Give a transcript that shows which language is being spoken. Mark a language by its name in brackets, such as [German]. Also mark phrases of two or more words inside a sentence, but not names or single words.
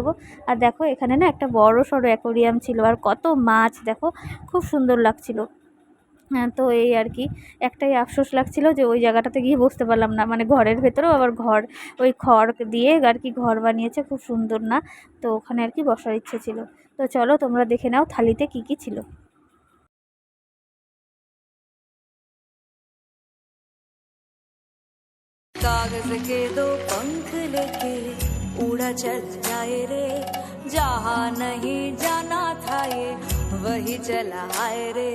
[Bangla] আর দেখো এখানে না একটা বড় সড়ো অ্যাকোরিয়াম ছিল, আর কত মাছ দেখো, খুব সুন্দর লাগছিল। হ্যাঁ, তো এই আর কি একটাই আফসোস লাগছিল যে ওই জায়গাটাতে গিয়ে বসতে পারলাম না, মানে ঘরের ভেতরেও আবার ঘর, ওই খড় দিয়ে আর কি ঘর বানিয়েছে, খুব সুন্দর না। তো ওখানে আর কি বসার ইচ্ছে ছিল। তো চলো তোমরা দেখে নাও থালিতে কি কি ছিল। [Hindi] कागज के 2 पंख लेके उड़ा चल जाए रे, जहाँ नहीं जाना था ये वही चला आए रे।